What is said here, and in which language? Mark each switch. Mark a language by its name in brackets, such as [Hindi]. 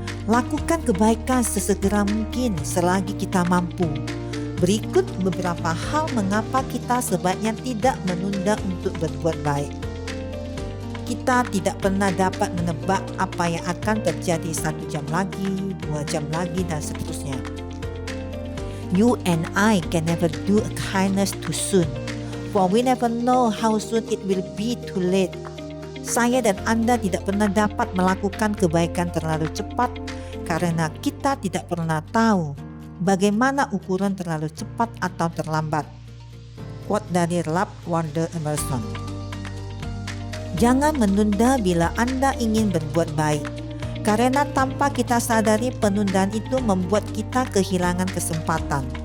[Indonesian] Lakukan kebaikan sesegera mungkin selagi kita mampu. Berikut beberapa hal mengapa kita sebaiknya tidak menunda untuk berbuat baik. Kita tidak pernah dapat menebak apa yang akan terjadi 1 jam lagi, 2 jam lagi, dan seterusnya. [English] You and I can never do a kindness too soon, for we never know how soon it will be too late. [Indonesian] Saya dan Anda tidak pernah dapat melakukan kebaikan terlalu cepat karena kita tidak pernah tahu bagaimana ukuran terlalu cepat atau terlambat. Quote dari Ralph Waldo Emerson. Jangan menunda bila Anda ingin berbuat baik, karena tanpa kita sadari penundaan itu membuat kita kehilangan kesempatan.